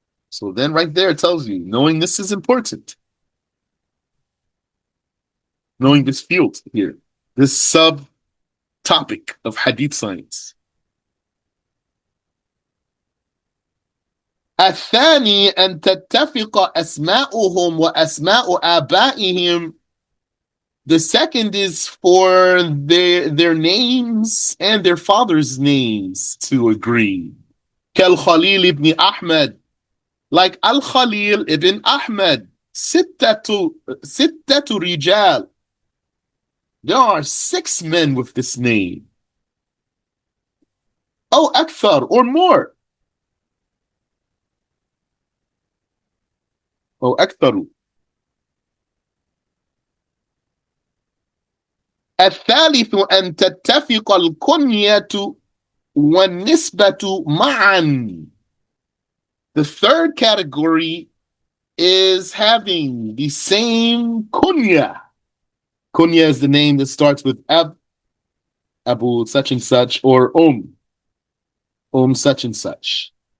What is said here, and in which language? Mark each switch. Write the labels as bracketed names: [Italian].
[English] So then right there it tells you, knowing this is important. Knowing this field here, this sub-topic of hadith science. [Arabic] الثاني أن تتفق أسماؤهم وأسماء آبائهم. [English] The second is for their names and their fathers' names to agree. كالخليل ibn Ahmad. Like Al-Khalil ibn Ahmad, sittatu rijal. There are 6 men with this name. Oh, akthar or more. Oh, aktharu. [Arabic] الثالث أن تتفق الكنية والنسبة معا. [English] The third category is having the same kunya. Kunya is the name that starts with Abu such and such, or such and such.